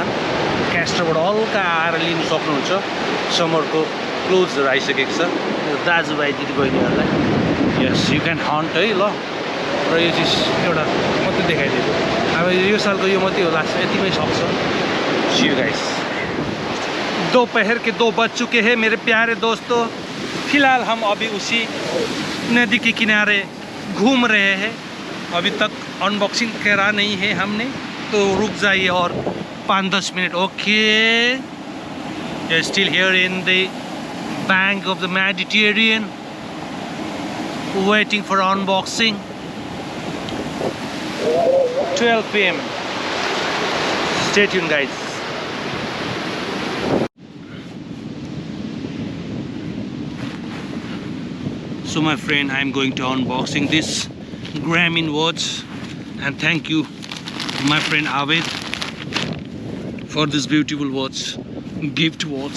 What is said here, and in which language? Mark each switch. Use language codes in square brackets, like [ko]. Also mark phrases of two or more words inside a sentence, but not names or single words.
[ne] Casterबाट हल्का आएर लिन सक्नुहुन्छ. [en] summerको clothesहरू [ne] आइसकेको छ दाजुभाइ दिदीबहिनीहरूलाई. [en] yes you can hunt [ne] है ल. र यो चिज एउटा मात्रै देखाइदिएको. अब यो सालको यो मात्रै होला, यतिमै सक्छ. [en] see you guys. [hi] दोपहर के 2 बज चुके हैं मेरे प्यारे दोस्तों. फिलहाल हम अभी उसी नदी के किनारे घूम रहे हैं. अभी तक अनबॉक्सिंग करा नहीं है हमने, तो रुक जाइए और 5-10 मिनट. [en] okay, still here in the bank of the Mediterranean waiting for unboxing. 12 PM. Stay tuned guys. So my friend, I am going to unboxing this Garmin watch, and thank you my friend Abid for this beautiful watch, gift watch.